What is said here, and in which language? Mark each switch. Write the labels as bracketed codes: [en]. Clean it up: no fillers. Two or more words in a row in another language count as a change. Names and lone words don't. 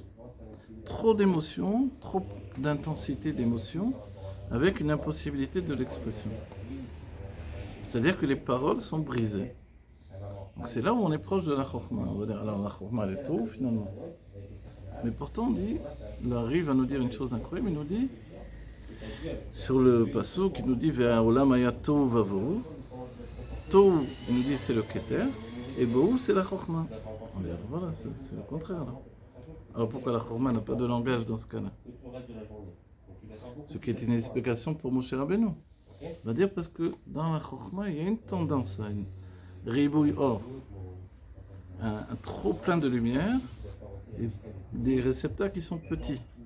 [fr] Trop d'émotions, trop d'intensité d'émotions, avec une impossibilité de l'expression. C'est-à-dire que les paroles sont brisées. Donc c'est là où on est proche de la Chokhmah. On va dire, alors la Chokhmah elle est Tohu finalement. Mais pourtant on dit, l'Ari va nous dire une chose incroyable, il nous dit, sur le passage qui nous dit [he] והעולם היה תהו ובהו, [fr] tohu, il nous dit c'est le keter, et bohu c'est la chokhmah. On dit voilà, c'est le contraire là. Alors pourquoi la chokhmah n'a pas de langage dans ce cas-là? Ce qui est une explication pour Moshe Rabbeinu. On va dire parce que dans la chokhmah il y a une tendance à une [he] ריבוי אור, [fr] un trop plein de lumière et des récepteurs qui sont petits.